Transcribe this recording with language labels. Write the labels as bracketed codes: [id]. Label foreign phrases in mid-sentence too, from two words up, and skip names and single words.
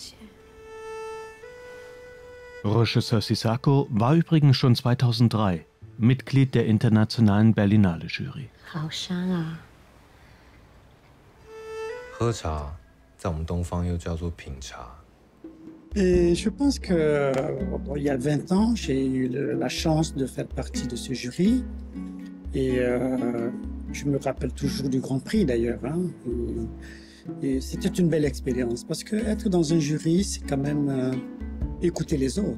[de] Regisseur Sisako war übrigens schon 2003 Mitglied der internationalen Berlinale-Jury. [zh] 好香啊！喝茶，在我们东方又叫做品茶。 [fr] Et je pense que il y a 20 ans, j'ai eu la chance de faire partie de ce jury. Et je me rappelle toujours du Grand Prix d'ailleurs. Hein. Et c'était une belle expérience parce que être dans un jury, c'est quand même écouter les autres.